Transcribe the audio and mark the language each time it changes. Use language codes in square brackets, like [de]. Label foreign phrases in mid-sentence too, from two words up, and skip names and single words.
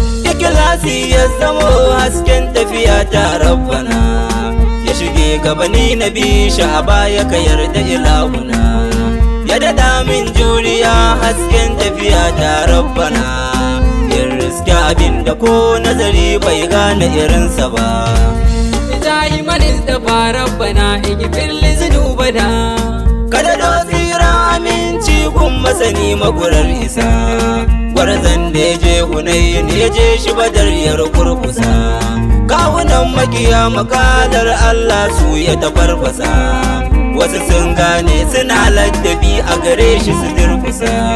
[ha] Ikhlasi ya zamo hasken tafiya ta Rabbana, ya shige gaba ni na bi shi a baya ka yarda ilahuna. Ya daɗa min juriya hasken tafiya ta Rabbana, ya Ga abin da ko nazari bai gane irinsa ba. [ar] دائما اصطفى ربنا اغفر لذنوبنا. [ha] Kada do tsira aminci gun masani magurar isa. Gwarzon da ya je Hunayn ya je shi Badar ya rukurkusa. Kawunan makiya makadar Allah su ya tafarfasa. Wasu sun gane suna ladabi a gare shi su durkusa.